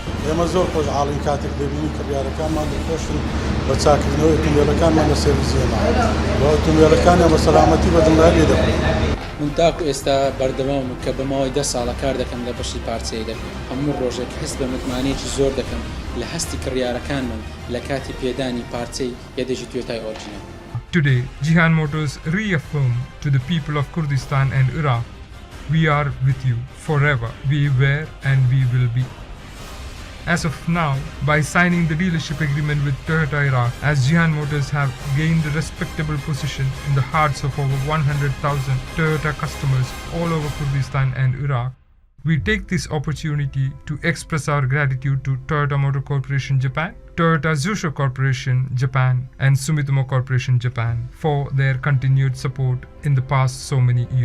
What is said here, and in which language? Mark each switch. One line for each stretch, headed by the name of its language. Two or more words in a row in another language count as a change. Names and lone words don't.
Central Kurdish: ئێمە زۆر خۆشحاڵین کاتێک دەبینین کڕیارەکانمان دڵخۆشن بە چاکردنەوەی ئۆتۆمبیلەکانمان لە سێڤیزیەما، بە ئۆتۆمبیلەکانیان بە سەلامەتی بەدڵدار لێ دەبڕین. من تاکو ئێستا بەردەوام کە بە ماوەی 10 ساڵە کار دەکەم لە بەشی پارچەی دەکەم، هەموو ڕۆژێک هەست بە متمانەیەکی زۆر دەکەم لە هەستی کڕیارەکانمان لە کاتی پێدانی پارچەی یەدەژی توێتای ئۆریجینال.
English: Today, Cihan Motors reaffirm to the people of Kurdistan and Iraq, we are with you forever. We were and we will be. As of now, by signing the dealership agreement with Toyota Iraq, as Cihan Motors have gained a respectable position in the hearts of over 100,000 Toyota customers all over Kurdistan and Iraq, We take this opportunity to express our gratitude to Toyota Motor Corporation Japan, Toyota Tsusho Corporation Japan, and Sumitomo Corporation Japan for their continued support in the past so many years.